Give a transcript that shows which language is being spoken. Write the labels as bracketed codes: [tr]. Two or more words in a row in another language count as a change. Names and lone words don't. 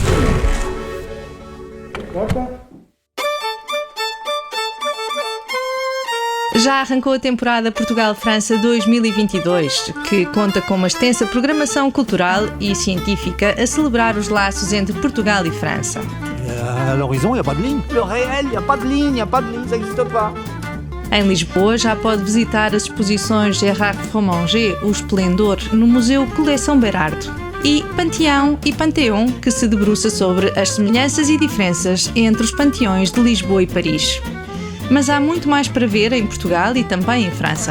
[pt] Já arrancou a temporada Portugal-França 2022, que conta com uma extensa programação cultural e científica a celebrar os laços entre Portugal e França. [fr] À l'horizon, il n'y a pas de ligne. Le réel, il n'y a pas de ligne, il n'y a pas de ligne, ça n'existe pas. [pt] Em Lisboa já pode visitar as exposições Gérard Fromanger, O Esplendor, no Museu Coleção Berardo. E Panteão e Panteão, que se debruça sobre as semelhanças e diferenças entre os panteões de Lisboa e Paris. Mas há muito mais para ver em Portugal e também em França.